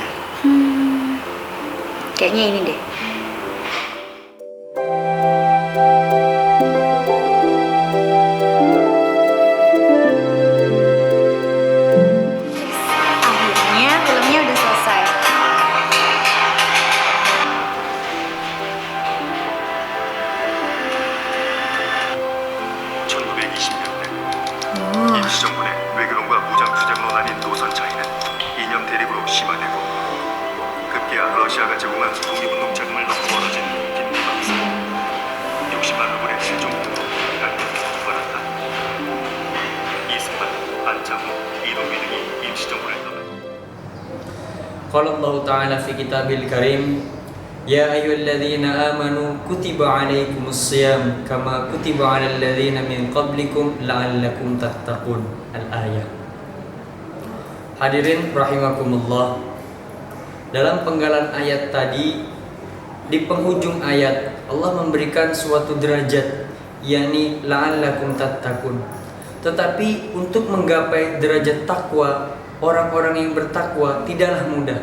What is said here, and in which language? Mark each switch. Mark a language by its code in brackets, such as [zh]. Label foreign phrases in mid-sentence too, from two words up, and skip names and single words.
[id] Kayaknya ini deh. Akhirnya filmnya udah selesai. [ko] 임시정부의 외교론과 무장투쟁으로 나뉜 노선 차이는 이념 대립으로 심화되고 급기야 러시아가 제공한 독립운동 자금을 넣고 벌어진 빈부격차 60만 루블의 실종 등으로 갈등이 벌어졌다. 이승만, 안창호, 이동규 등이 임시정부를 떠났다. [ar] قال الله تعالى في كتاب الكريم يا أيها الذين آمنوا كتب عليكم الصيام كما كتب على الذين من قبلكم لعلكم تتقون. Al-ayah. حاضرين رحمكم الله. [id] Dalam penggalan ayat tadi, di penghujung ayat Allah memberikan suatu derajat, yakni [ar] لعلكم تتقون. [id] Tetapi untuk menggapai derajat takwa, orang-orang yang bertakwa tidaklah mudah.